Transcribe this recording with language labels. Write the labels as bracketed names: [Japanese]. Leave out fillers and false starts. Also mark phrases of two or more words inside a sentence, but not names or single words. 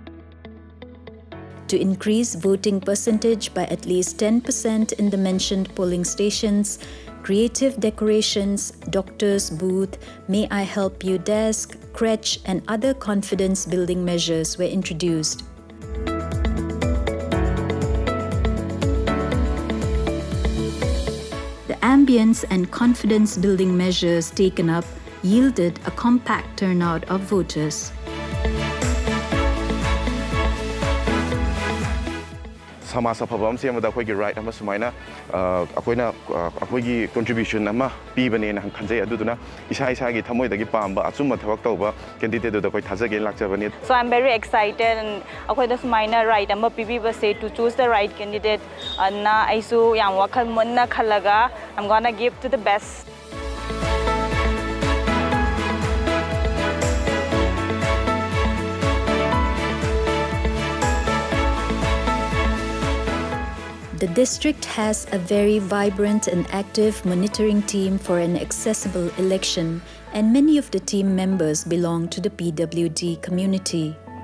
[English] To increase voting percentage by at least 10% in the mentioned polling stations, creative decorations, doctor's booth, May I Help You desk, crèche, and other confidence-building measures were introduced. The ambience and confidence-building measures taken up yielded a compact turnout of voters. [Manipuri] Samasa phabam se amada khoi gi right ama sumaina akoina akhoi gi contribution ama pibane na khanjai aduduna isa isa gi thamoi dagi pamba achuma thawak tawba candidate da koi thajage lakchabani. [English] So I'm very excited and [Manipuri] akhoi da sumaina right ama pibi ba [English] say to choose the right candidate [Manipuri] na aisu yam wakhal monna khalaga [English] I'm going to give to the best. The district has a very vibrant and active monitoring team for an accessible election, and many of the team members belong to the PWD community.